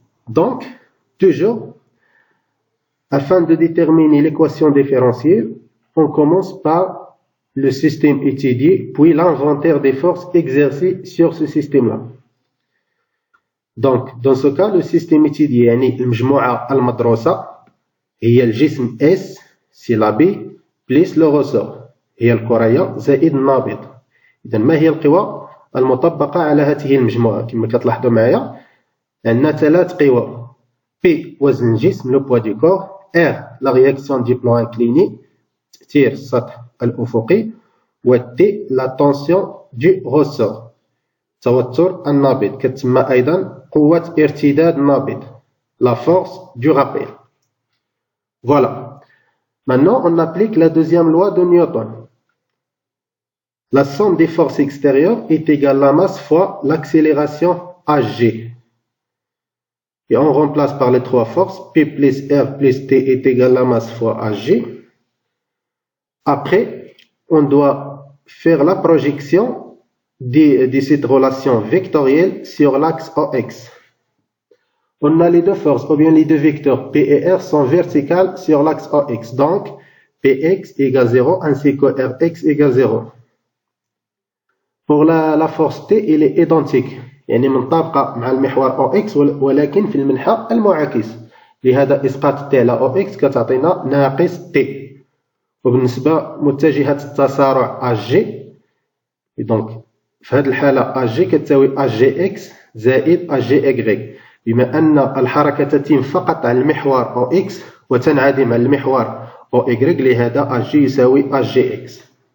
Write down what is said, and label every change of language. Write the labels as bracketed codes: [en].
[fr] Donc, toujours, afin de déterminer l'équation différentielle, on commence par le système étudié, puis l'inventaire des forces exercées sur ce système-là. Donc, dans ce cas, le système étudié, [ar] يعني المجموعة المدروسة هي الجسم [fr] S, c'est la B, plus le ressort, [ar] هي الكرية زائد النابض. إذا ما هي القوى المطبقة على هذه المجموعة؟ كما كتلاحظوا معايا عندنا ثلاث قوى. P وزن الجسم [fr] لو بوا دو كور، [ar] R [fr] لا رياكسيون دي بلان انكليني [ar] تأثير السطح الأفقي، و T [fr] لا تونسيون دو روسور [ar] توتر النابض، كتسمى أيضا قوة ارتداد النابض [fr] la force du rappel. Voilà. Maintenant, on applique la deuxième loi de Newton. La somme des forces extérieures est égale à la masse fois l'accélération hg. Et on remplace par les trois forces, P plus R plus T est égal à la masse fois hg. Après, on doit faire la projection de cette relation vectorielle sur l'axe OX. On a les deux forces, ou bien les deux vecteurs P et R sont verticales sur l'axe OX. Donc, Px égale 0 ainsi que Rx égale 0. Pour la force T, elle est identique. [ar] يعني منطبقة مع المحور OX ولكن في المنحى المعاكس. لهذا إسقاط T على OX كتعطينا ناقص T. وبالنسبة متجهة التسارع HG، donc في هذه الحالة HG كتساوي HGX زائد HGY، بما أن الحركة تتم فقط على المحور OX وتنعدم على المحور OY، لهذا HG يساوي HGX.